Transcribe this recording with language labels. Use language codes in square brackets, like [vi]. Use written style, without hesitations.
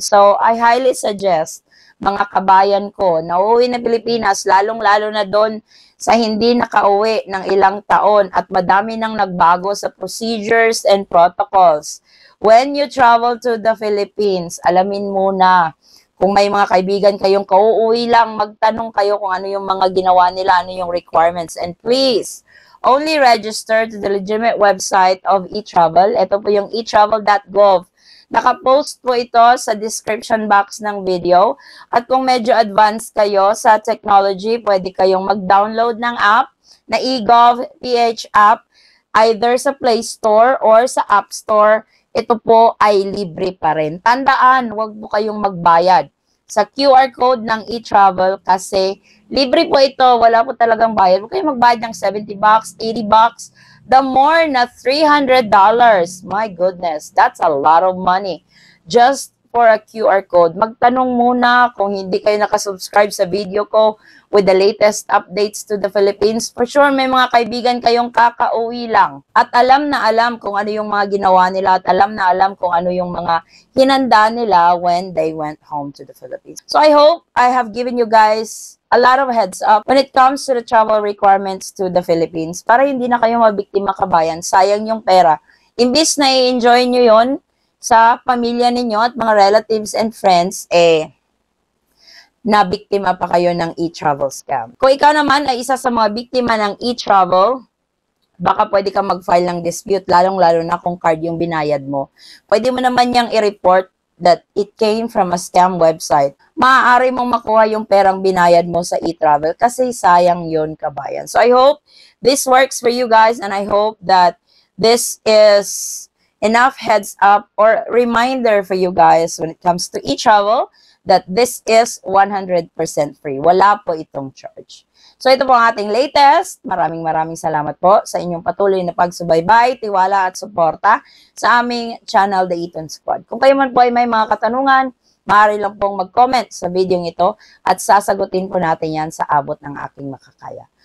[en] So, I highly suggest, [tl] mga kabayan ko, na uuwi na Pilipinas, lalong-lalo na doon sa hindi nakauwi ng ilang taon at madami nang nagbago sa procedures and protocols. [en] When you travel to the Philippines, [tl] alamin muna Kung may mga kaibigan kayong kauuwi lang, magtanong kayo kung ano yung mga ginawa nila, ano yung requirements. [en] And please, only register to the legitimate website of eTravel. [tl] Ito po yung eTravel.gov. Nakapost po ito sa description box ng video. At kung medyo advanced kayo sa technology, pwede kayong mag-download ng app na eGov.ph app either sa Play Store or sa App Store. Ito po ay libre pa rin. Tandaan, huwag po kayong magbayad sa QR code ng eTravel kasi libre po ito. Wala po talagang bayad. Huwag kayong magbayad ng $70, $80. [en] The more na $300. My goodness, that's a lot of money. Just for a QR code. [tl] Magtanong muna kung hindi kayo nakasubscribe sa video ko with the latest updates to the Philippines. For sure, may mga kaibigan kayong kakauwi lang. At alam na alam kung ano yung mga ginawa nila at alam na alam kung ano yung mga hinanda nila [en] when they went home to the Philippines. So I hope I have given you guys a lot of heads up when it comes to the travel requirements to the Philippines [tl] para hindi na kayo mabiktima kabayan. Sayang yung pera. Imbis na i-enjoy nyo yon sa pamilya ninyo at mga relatives and friends, na biktima pa kayo ng e-travel scam. Kung ikaw naman ay isa sa mga biktima ng e-travel, baka pwede ka mag-file ng dispute, lalong-lalo na kung card yung binayad mo. Pwede mo naman niyang i-report [en] that it came from a scam website. [tl] Maaari mong makuha yung perang binayad mo sa e-travel kasi sayang yun, kabayan. [en] So I hope this works for you guys and I hope that this is enough heads up or reminder for you guys when it comes to e-travel that this is 100% free. [tl] Wala po itong charge. So ito po ang ating latest. Maraming salamat po sa inyong patuloy na pagsubaybay, tiwala at suporta sa aming channel, The Eton Squad. Kung kayo man po ay may mga katanungan, maaari lang pong mag-comment sa video ito at sasagutin po natin yan sa abot ng aking makakaya.